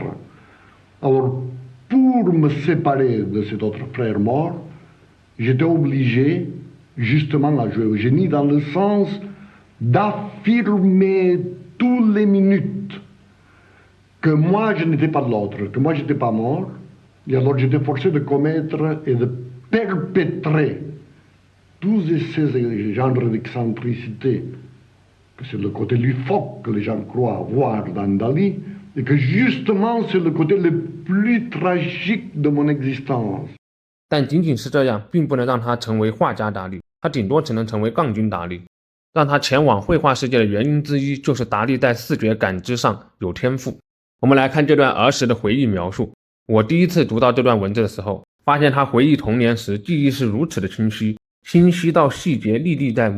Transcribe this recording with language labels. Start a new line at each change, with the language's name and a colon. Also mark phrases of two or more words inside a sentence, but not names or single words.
French: Alors, pour me séparer de cet autre frère mort, j'étais obligé justement à jouer au génie dans le sens d'affirmer toutes les minutes que moi je n'étais pas de l'autre, que moi je n'étais pas mort, et alors j'étais forcé de commettre et de perpétrer tous ces genres d'excentricité, que c'est le côté loufoque que les gens croient voir dans Dali, et que justement c'est le côté le plus tragique de mon existence.
Chinese: 但仅仅是这样，并不能让他成为画家达利，他顶多只能成为杠精达利。让他前往绘画世界的原因之一，就是达利在视觉感知上有天赋。我们来看这段儿时的回忆描述。我第一次读到这段文字的时候，发现他回忆童年时记忆是如此的清晰，清晰到细节历历在目。